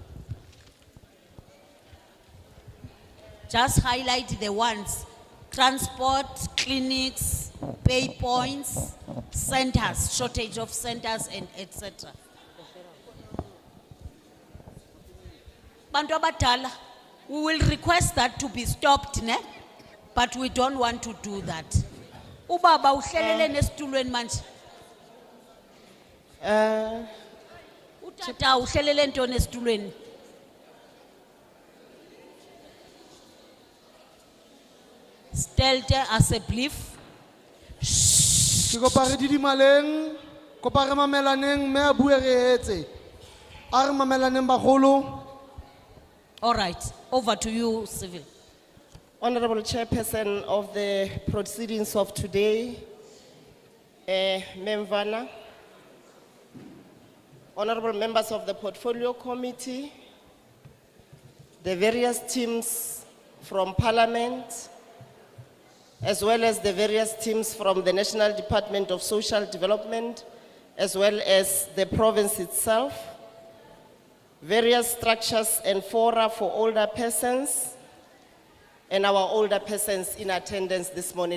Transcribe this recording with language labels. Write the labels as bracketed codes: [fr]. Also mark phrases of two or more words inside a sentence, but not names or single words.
[en] Just highlight the ones: transport, clinics, pay points, centers, shortage of centers, and etc. [zu] Bantu abadala, [en] we will request that to be stopped, ne? But we don't want to do that. [zu] Ubaba uhlelele nesitulweni manje. [xh] Utata uhlelele ntoni esitulweni? [af] Stelte asseblief. [st] Ke kopa re didimaleng, kopa re mamelaneng, mme a bue re etse. A re mamelaneng bagolo. [en] All right, over to you, Civil. Honorable Chairperson of the proceedings of today, Memvana, honorable members of the Portfolio Committee, the various teams from Parliament, as well as the various teams from the National Department of Social Development, as well as the province itself, various structures and fora for older persons, and our older persons in attendance this morning.